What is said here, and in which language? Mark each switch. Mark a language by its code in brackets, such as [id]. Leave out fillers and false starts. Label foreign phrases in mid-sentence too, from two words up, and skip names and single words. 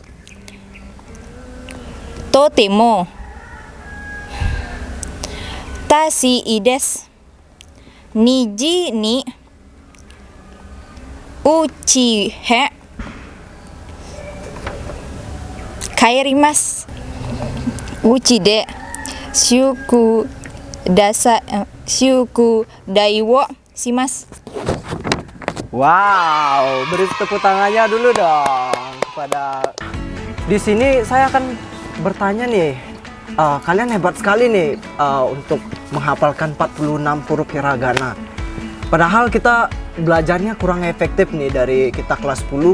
[ja] とても楽しいです。2時に家へ帰ります。うちで宿題をします。 [id] Wow, beri tepuk tangannya dulu dong kepada. Di sini saya akan bertanya nih, kalian hebat sekali nih untuk menghafalkan 46 huruf hiragana. Padahal kita belajarnya kurang efektif nih dari kita kelas 10.